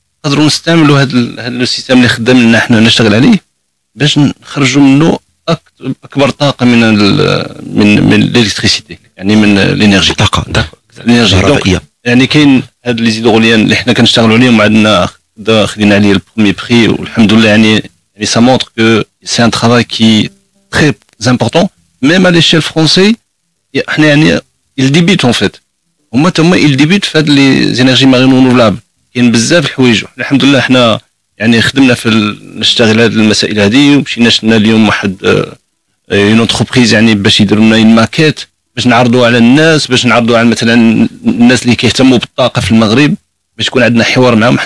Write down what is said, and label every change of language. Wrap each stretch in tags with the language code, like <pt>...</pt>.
<ar>نقدروا نستعملوا هذا السيستم اللي خدامنا حنا نشتغل عليه باش نخرجوا منه اكبر طاقه من الالكتريسيتي، يعني من الانرجي، طاقه الانرجي. يعني كاين هاد لي زيدروليان اللي حنا كنشتغلوا عليهم وعندنا خدينا عليه البروميي بري والحمد لله.</ar> <fr>يعني ça montre que c'est un travail qui est très important même à l'échelle française.</fr> <ar>احنا يعني</ar> <fr>il débute en fait</fr> <ar>هما تما</ar> <fr>il débute</fr> <ar>في هاد لي زينيرجي مارين رونوفلابل. كاين بزاف الحوايج الحمد لله. احنا يعني خدمنا في نشتغل هذه المسائل هذه ومشينا شفنا اليوم واحد اون انتربريز يعني باش يديروا لنا ماكيت باش نعرضوا على الناس، باش نعرضوا على مثلا الناس اللي كيهتموا بالطاقه في المغرب، باش يكون عندنا حوار معهم.</ar>